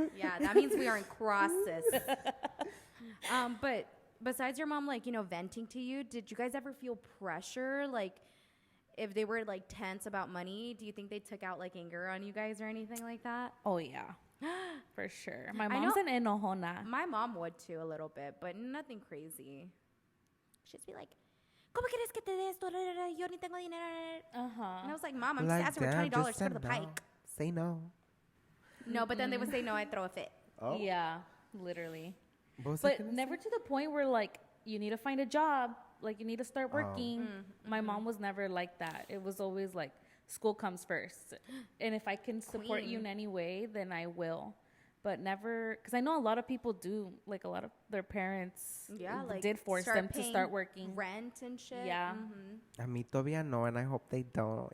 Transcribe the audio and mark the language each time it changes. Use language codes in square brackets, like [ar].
[en] Yeah, that means we are in crosses. But besides your mom, like, venting to you, did you guys ever feel pressure? Like, if they were like tense about money, do you think they took out like anger on you guys or anything like that? Oh, yeah. For sure. My mom's an enojona. My mom would too a little bit, but nothing crazy. [es] She'd just be like, ¿Cómo quieres que te dé esto? Yo ni tengo dinero. [en] And I was like, Mom, I'm just asking for $20 to go to the pike. Say no. No, but then they would say no, I'd throw a fit. Oh. Yeah, literally. But never to the point where like you need to find a job, like you need to start working. My mom was never like that. It was always like school comes first, and if I can support you in any way, then I will. But never, because I know a lot of people do, like a lot of their parents did force them to start working. Rent and shit. Yeah. [es] A mí todavía no, [en] and I hope they don't.